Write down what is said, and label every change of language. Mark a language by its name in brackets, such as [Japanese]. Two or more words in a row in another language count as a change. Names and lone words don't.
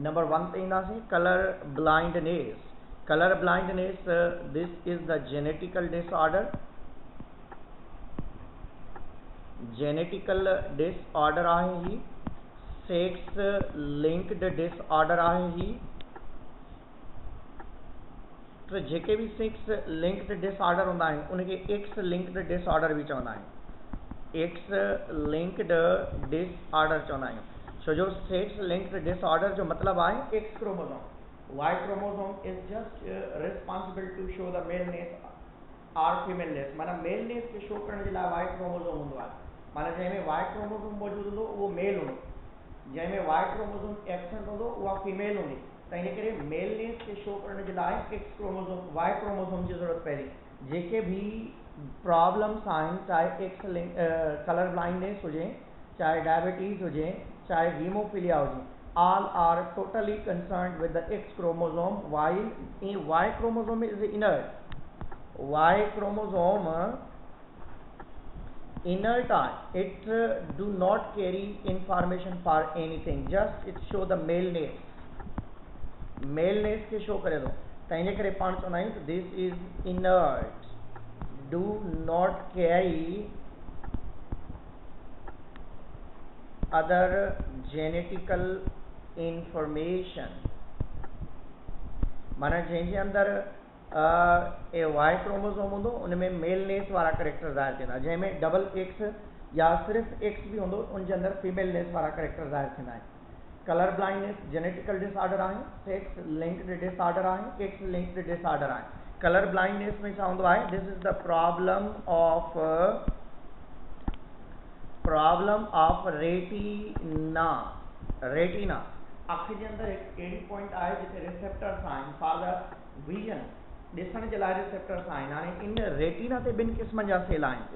[Sindhi] नंबर 1 ते ईंदासीं [English] colour blindness. colour blindness this is the genetical disorder, genetical disorder [Sindhi] आहे ही, [English] sex linked disorder [Sindhi] आहे ही। तो जेके भी [English] sex linked disorder [Sindhi] हूंदा आहिनि उनखे [English] X linked disorder [Sindhi] भी चवंदा आहिनि, [English] X linked disorder [Sindhi] चवंदा आहियूं। छो जो [English] sex linked disorder [Sindhi] जो मतिलबु आहे [English] X chromosome, Y chromosome is just responsible to show the maleness or femaleness. [Sindhi] माना मेलनेस खे शो करण जे लाइ [English] Y chromosome [Sindhi] हूंदो आहे। माना जंहिंमें [English] Y chromosome [Sindhi] मौजूदु हूंदो उहो मेल हूंदो, जंहिंमें [English] Y chromosome [Sindhi] एब्सेंट हूंदो उहा फीमेल हूंदी। तंहिंजे करे मेलनेस खे शो करण जे लाइ [English] X chromosome Y chromosome [Sindhi] जी ज़रूरत पवंदी। जेके भी प्रॉब्लम्स आहिनि चाहे [English] X link colour blindness [Sindhi] हुजे, चाहे डायबिटीज़ हुजे, चाहे हीमोफिलिया हुजे, [English] all are totally concerned with the X chromosome, while Y chromosome is inert. Y chromosome inert, it do not carry information for anything, just it show the maleness, maleness के show करे दो। [Sindhi] तंहिंजे करे पाण चवंदा आहियूं [English] this is inert, do not carry other genetical information। [Sindhi] माना जंहिंजे अंदरि [English] Y chromosome [Sindhi] हूंदो उनमें मेलनेस वारा करेक्टर ज़ाहिर थींदा, जंहिंमें [English] double X [Sindhi] या सिर्फ़ु एक्स भी हूंदो उनजे अंदरि फीमेलनेस वारा करेक्टर ज़ाहिर थींदा आहिनि। [English] colour blindness genetical disorder [Sindhi] आहे, [English] sex linked disorder [Sindhi] आहे, [English] X linked disorder [Sindhi] आहे। [English] colour blindness [Sindhi] में छा हूंदो आहे [English] this is the problem of retina. [Sindhi] रेटिना अख जे अंदरि हिकु अहिड़ी पॉइंट आहे जिते रिसेप्टर्स आहिनि [English] for the vision, [Sindhi] ॾिसण जे लाइ रिसेप्टर्स आहिनि। हाणे इन रेटिना ते ॿिनि क़िस्मनि जा सेल आहिनि।